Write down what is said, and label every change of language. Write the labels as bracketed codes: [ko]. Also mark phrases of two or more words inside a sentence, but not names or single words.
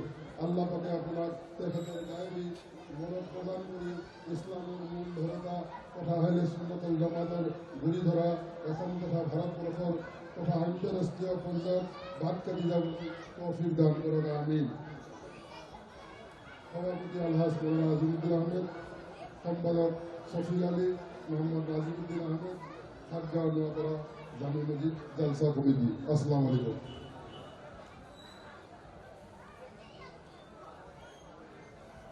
[as] আল্লাহ পাকে আপোনাক তেখেতৰ গায়বী মনত প্ৰদান কৰি ইছলামৰ মূল ধৰণা তথা আহলে সুন্নাতুল জামাতৰ গুৰি ধৰা অসম তথা ভাৰতবৰ্ষৰ তথা আন্তঃৰাষ্ট্ৰীয় পৰ্যায়ত বাদ কাটি যাবলৈ তৌফিক দান কৰক, আমিন। সভাপতি আলহাজ মৌলানা আজিমুদ্দিন আহমেদ, সম্পাদক শফি আলী, মোহাম্মদ নাজিমুদ্দিন আহমেদ, সাতগাঁও নোয়াপাড়া জামে মসজিদ জালসা কমিটি। [ar] السلام عليكم.